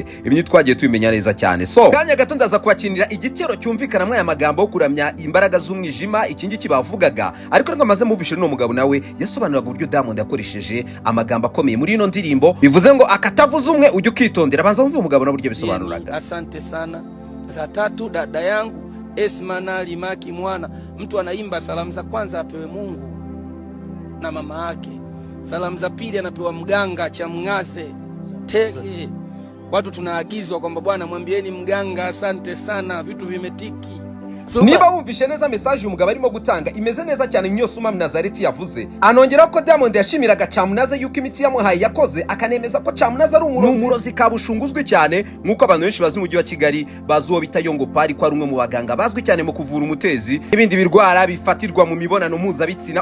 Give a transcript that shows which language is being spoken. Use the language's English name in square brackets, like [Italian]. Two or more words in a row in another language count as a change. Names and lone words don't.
[Kinyarwanda] Ibi twagiye tubimenya neza cyane. So kanya gato ndaza kwakinira igitero cyumvikana mu aya magambo yo kuramya imbaraga z'umwijima ikingi kibavugaga, ariko ngo amaze muvishe no mugabo nawe yasobanuraga uburyo Diamond yakoresheje amagambo akomeye muri ino ndirimbo, bivuze ngo akatavuze umwe ujye ukitondera. Banza wumve umugabo na buryo bisobanuraga. [Swahili] Asante sana. Za tatu dada yangu Esma na Limaki mwana, mtu anaimba salamu za kwanza apewe Mungu na mama yake, salamu za pili anapewa mganga Chamngaze Tege. Watu tunaagizwa kwamba bwana mwambieni mganga asante sana, vitu vimetiki. [Kinyarwanda] Niba wumvishe neza message umugabo arimo gutanga imeze neza cyane nyo Suma Mnazareti yavuze. Anongera ko Diamond yashimiraga Chamnaze yuko imiti yamuhaye yakoze, akanemeza ko Chamnaze ari umurozi kabushunguzwe cyane, nkuko abantu benshi bazi mu mujyi wa Kigali bazuwo bita Yongo Pari ko ari umwe mu baganga bazwi cyane mu kuvura umutezi n'ibindi birwara bifatirwa mu mibonano mpuzabitsina.